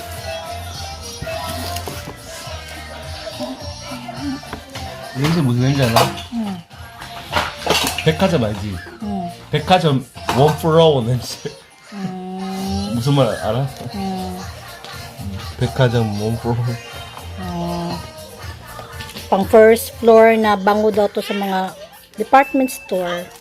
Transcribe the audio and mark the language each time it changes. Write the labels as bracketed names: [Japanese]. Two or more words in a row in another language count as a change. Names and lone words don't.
[Korean] 냄새 무슨 냄새 알아? 백화점 알지? 백화점 원플라워 냄새. 무슨 말 알아? 백화점 원플라워. [Filipino] Pang [English] first floor [Filipino] na bango daw to sa mga [English] department store.